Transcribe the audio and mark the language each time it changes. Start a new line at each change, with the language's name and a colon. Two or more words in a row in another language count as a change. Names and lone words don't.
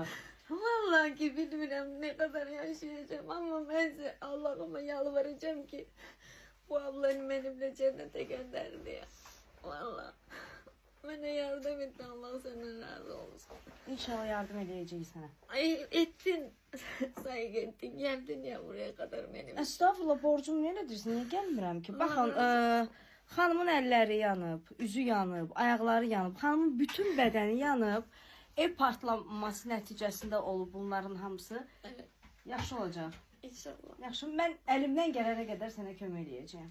Turkish: Vallahi
Azerbaijani: ki bilmirəm
Turkish: ne kadar yaşayacağım ama ben Allah'ıma yalvaracağım ki bu ablanı benimle cennete gönder diye. Vallahi. Bana yardım et, Allah senden razı olsun.
Azerbaijani: İnşallah yardım edəcəyik sənə.
Turkish: Ay ettin, saygı ettin, geldin ya buraya kadar benim.
Azerbaijani: Estağfurullah, borcumu niyə edirsən? Niyə gəlmirəm ki? Baxın, xanımın əlləri yanıb, üzü yanıb, ayaqları yanıb, xanımın bütün bədəni yanıb. Ev partlaması nəticəsində olub bunların hamısı.
Turkish: Evet,
Azerbaijani: Yaxşı olacaq. inşallah. Yaxşı, mən əlimdən gələnə qədər sənə kömək edəcəyəm.